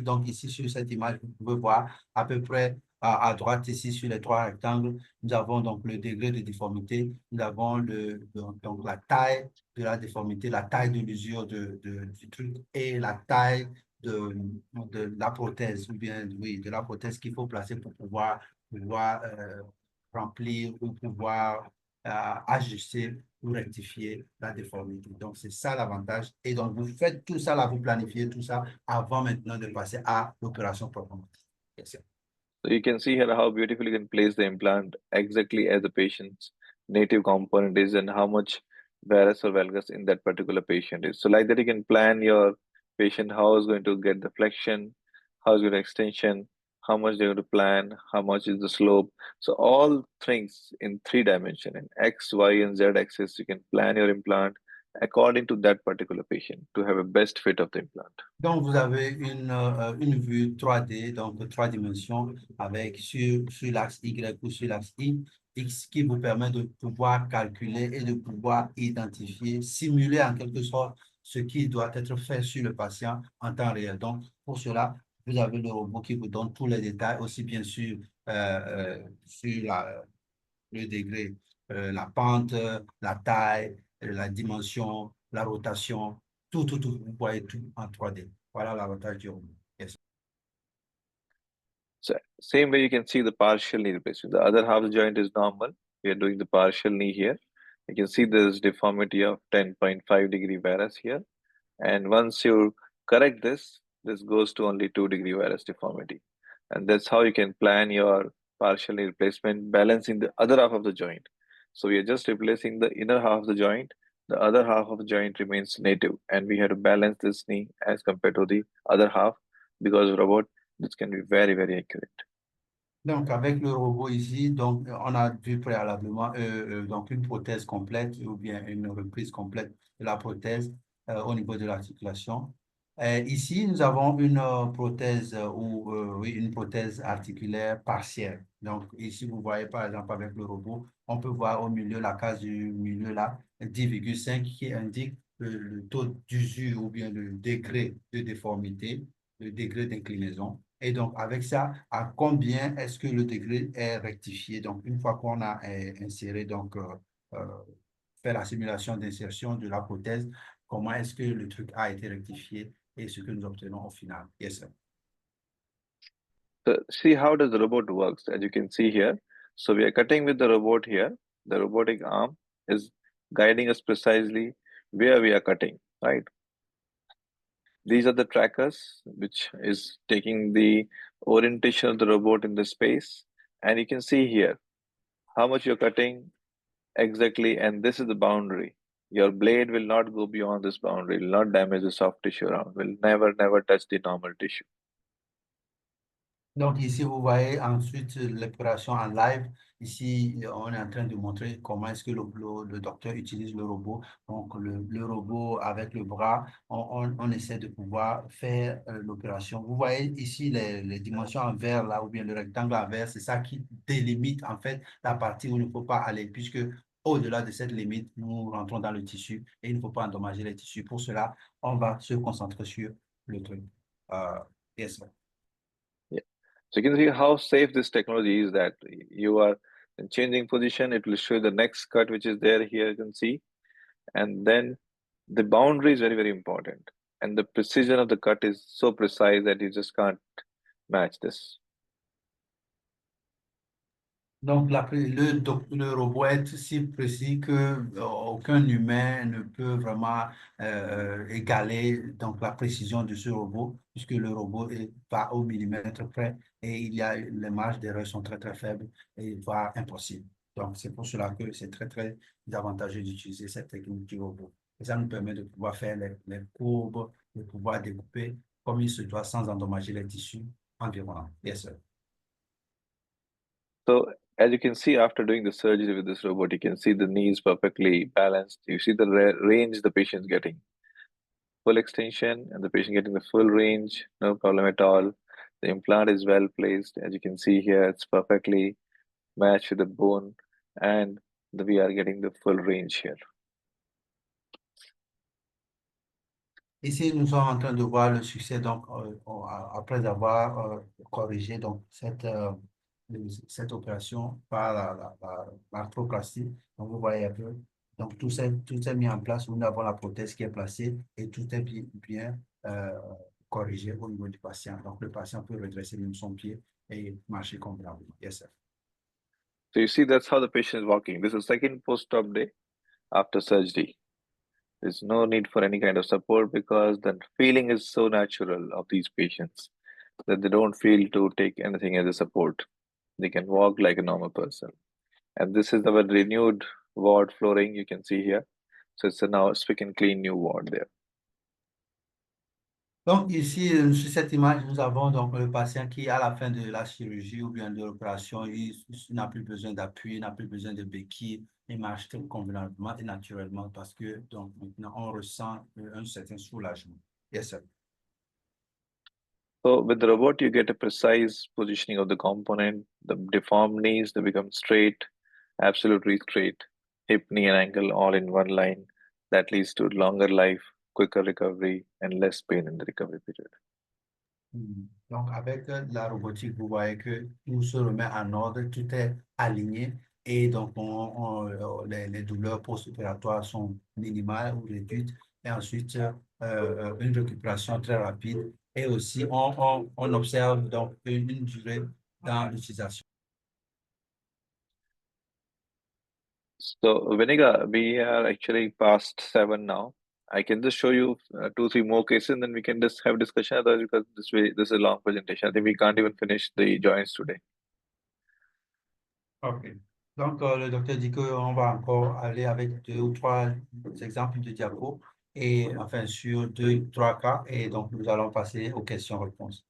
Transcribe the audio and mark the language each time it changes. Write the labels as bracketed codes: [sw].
[fr] Donc, ici, sur cette image, vous pouvez voir à peu près à droite, ici, sur les 3 rectangles, nous avons donc le degré de déformité, nous avons donc la taille de la déformité, la taille de l'usure du truc et la taille de la prothèse, ou bien, oui, de la prothèse qu'il faut placer pour pouvoir remplir ou pouvoir ajuster ou rectifier la déformité. Donc, c'est ça l'avantage. Et donc, vous faites tout ça là, vous planifiez tout ça avant maintenant de passer à l'opération proprement. [en] Yes, so you can see here how beautifully you can place the implant exactly as the patient's native component is and how much varus or valgus in that particular patient is. So like that you can plan your patient how is going to get the flexion, how is going to extension, how much they're going to plan, how much is the slope. So all things in 3 dimension in X, Y, and Z axis, you can plan your implant according to that particular patient to have a best fit of the implant. [fr] Donc, vous avez une vue 3D, donc 3 dimensions, avec sur l'axe Y ou sur l'axe X, qui vous permet de pouvoir calculer et de pouvoir identifier, simuler en quelque sorte ce qui doit être fait sur le patient en temps réel. Donc, pour cela, vous avez le robot qui vous donne tous les détails, aussi bien sûr sur le degré, la pente, la taille, la dimension, la rotation, tout, vous voyez tout en 3D. Voilà l'avantage du robot. [en] Yes. So same way you can see the partial knee replacement. The other half of the joint is normal. We are doing the partial knee here. You can see there is deformity of 10.5 degree varus here. And once you correct this, this goes to only 2 degree varus deformity. And that's how you can plan your partial knee replacement, balancing the other half of the joint. So we are just replacing the inner half of the joint. The other half of the joint remains native. And we have to balance this knee as compared to the other half because robot, this can be very, very accurate. [fr] Donc, avec le robot ici, donc, on a vu préalablement donc une prothèse complète ou bien une reprise complète de la prothèse au niveau de l'articulation. Ici, nous avons une prothèse ou oui, une prothèse articulaire partielle. Donc, ici, vous voyez par exemple avec le robot, on peut voir au milieu, la case du milieu là, 10,5 qui indique le taux d'usure ou bien le degré de déformité, le degré d'inclinaison. Et donc, avec ça, à combien est-ce que le degré est rectifié? Donc, une fois qu'on a inséré, donc, fait la simulation d'insertion de la prothèse, comment est-ce que le truc a été rectifié et ce que nous obtenons au final? [en] Yes, sir. So see how does the robot works, as you can see here. So we are cutting with the robot here. The robotic arm is guiding us precisely where we are cutting, right? These are the trackers, which is taking the orientation of the robot in the space. And you can see here, how much you're cutting exactly, and this is the boundary. Your blade will not go beyond this boundary, will not damage the soft tissue around, will never touch the normal tissue. [fr] Donc ici, vous voyez ensuite l'opération en live. Ici, on est en train de montrer comment est-ce que le docteur utilise le robot. Donc le robot avec le bras, on essaie de pouvoir faire l'opération. Vous voyez ici les dimensions en vert là, ou bien le rectangle en vert, c'est ça qui délimite en fait la partie où il ne faut pas aller, puisque au-delà de cette limite, nous rentrons dans le tissu et il ne faut pas endommager les tissus. Pour cela, on va se concentrer sur le truc. [en] Yes, sir. Yeah. So you can see how safe this technology is, that you are in changing position, it will show the next cut which is there here, you can see. And then the boundary is very important. And the precision of the cut is so precise that you just can't match this. [fr] Donc, le robot est si précis que aucun humain ne peut vraiment égaler donc, la précision de ce robot, puisque le robot va au millimètre près et les marges d'erreur sont très, très faibles et voire impossibles. Donc, c'est pour cela que c'est très, très avantageux d'utiliser cette technique du robot. Et ça nous permet de pouvoir faire les courbes, de pouvoir découper comme il se doit sans endommager les tissus environnants. [en] Yes, sir. So as you can see, after doing the surgery with this robot, you can see the knees perfectly balanced. You see the range the patient's getting. Full extension and the patient getting the full range, no problem at all. The implant is well placed. As you can see here, it's perfectly matched with the bone, and we are getting the full range here. [fr] Ici, nous sommes en train de voir le succès, donc, après avoir corrigé donc, cette opération par l'arthroplastie. Donc, vous voyez un peu, donc, tout est mis en place. Nous avons la prothèse qui est placée et tout est bien corrigé au niveau du patient. Donc, le patient peut redresser même son pied et marcher convenablement. [en] Yes, sir. So you see, that's how the patient is walking. This is second post-op day after surgery. There's no need for any kind of support because the feeling is so natural of these patients that they don't feel to take anything as a support. They can walk like a normal person. And this is our renewed ward flooring you can see here. So it's a now spick and clean new ward there. [fr] Donc ici, sur cette image, nous avons donc le patient qui, à la fin de la chirurgie ou bien de l'opération, il n'a plus besoin d'appui, il n'a plus besoin de béquille, il marche très convenablement et naturellement parce que donc maintenant on ressent un certain soulagement. [en] Yes, sir. So with the robot, you get a precise positioning of the component. The deformed knees, they become straight, absolutely straight. Hip, knee, and ankle all in one line. That leads to longer life, quicker recovery, and less pain in the recovery period. [fr] Donc, avec la robotique, vous voyez que tout se remet en ordre, tout est aligné et donc les douleurs post-opératoires sont minimales ou réduites et ensuite une récupération très rapide et aussi on observe donc une durée dans l'utilisation. [en] So, Veniga, we are actually past 7 now. I can just show you 2, 3 more cases, and then we can just have discussion. Otherwise, because this is a long presentation. I think we can't even finish the joints today. OK. [fr] Donc, le docteur dit qu'on va encore aller avec 2 ou 3 exemples de diapos et enfin sur 2, 3 cas et donc nous allons passer aux questions-réponses.